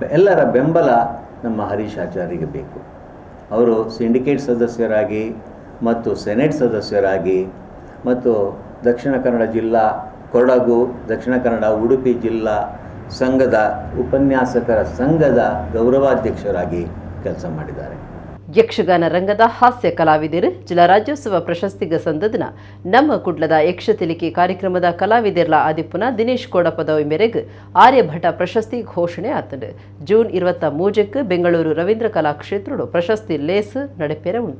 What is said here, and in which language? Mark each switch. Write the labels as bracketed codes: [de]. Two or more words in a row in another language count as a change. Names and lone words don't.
[kn] ಎಲ್ಲರ ಬೆಂಬಲ ನಮ್ಮ ಹರೀಶ್ ಆಚಾರ್ಯರಿಗೆ ಬೇಕು. ಅವರು ಸಿಂಡಿಕೇಟ್ ಸದಸ್ಯರಾಗಿ ಮತ್ತು ಸೆನೆಟ್ ಸದಸ್ಯರಾಗಿ ಮತ್ತು ದಕ್ಷಿಣ ಕನ್ನಡ ಜಿಲ್ಲಾ ಕೊಡಗು, ದಕ್ಷಿಣ ಕನ್ನಡ ಉಡುಪಿ ಜಿಲ್ಲಾ ಸಂಘದ ಉಪನ್ಯಾಸಕರ ಸಂಘದ ಗೌರವಾಧ್ಯಕ್ಷರಾಗಿ ಕೆಲಸ ಮಾಡಿದ್ದಾರೆ. [tcy] ಯಕ್ಷಗಾನ ರಂಗದ ಹಾಸ್ಯ ಕಲಾವಿದರು ಜಿಲ್ಲಾ ರಾಜ್ಯೋತ್ಸವ ಪ್ರಶಸ್ತಿಗೆ ಸಂದದನ ನಮ್ಮ ಕುಡ್ಲದ ಯಕ್ಷತಿಲಿಕೆ ಕಾರ್ಯಕ್ರಮದ ಕಲಾವಿದರ್ಲ ಆದಿಪ್ಪುನ ದಿನೇಶ್ ಕೋಡ ಪದವಿ ಮೇರೆಗೆ ಆರ್ಯಭಟ ಪ್ರಶಸ್ತಿ ಘೋಷಣೆ ಆತಂಡು. ಜೂನ್ 23 ಬೆಂಗಳೂರು ರವೀಂದ್ರ ಕಲಾಕ್ಷೇತ್ರಡು ಪ್ರಶಸ್ತಿ ಲೇಸ್ ನಡೆಪೇರ ಉಂಟು.